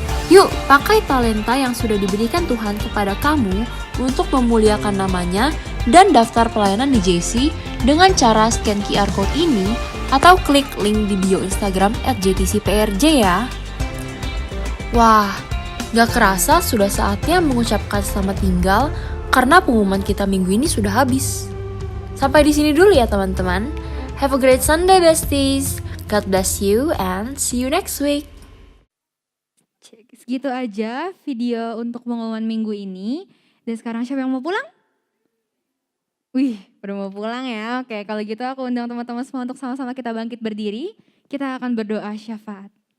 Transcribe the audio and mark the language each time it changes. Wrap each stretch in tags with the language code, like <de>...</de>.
<id>Yuk, pakai talenta yang sudah diberikan Tuhan kepada kamu untuk memuliakan namanya dan daftar pelayanan di JC dengan cara scan QR Code ini atau klik link di bio Instagram @jtcprj ya. Wah, gak kerasa sudah saatnya mengucapkan selamat tinggal karena pengumuman kita minggu ini sudah habis. Sampai di sini dulu ya teman-teman.</id> <en>Have a great Sunday besties. God bless you and see you next week.</en> <id>Segitu aja video untuk pengumuman minggu ini. Dan sekarang siapa yang mau pulang? Wih, udah mau pulang ya. Oke, kalau gitu aku undang teman-teman semua untuk sama-sama kita bangkit berdiri. Kita akan berdoa syafaat.</id>